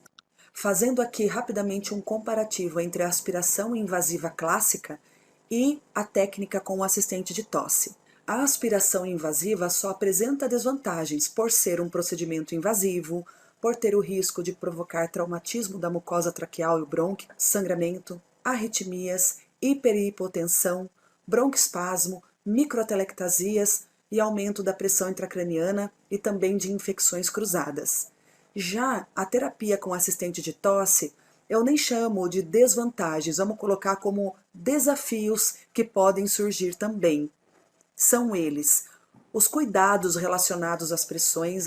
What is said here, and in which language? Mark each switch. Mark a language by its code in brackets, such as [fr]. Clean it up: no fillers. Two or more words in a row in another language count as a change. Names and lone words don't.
[pt] Fazendo aqui rapidamente um comparativo entre a aspiração invasiva clássica e a técnica com o assistente de tosse. A aspiração invasiva só apresenta desvantagens por ser um procedimento invasivo, por ter o risco de provocar traumatismo da mucosa traqueal e brônquica, sangramento, arritmias, hiperhipotensão, broncoespasmo, microatelectasias e aumento da pressão intracraniana e também de infecções cruzadas. Já a terapia com assistente de tosse, eu nem chamo de desvantagens, vamos colocar como desafios que podem surgir também. São eles: os cuidados relacionados às pressões.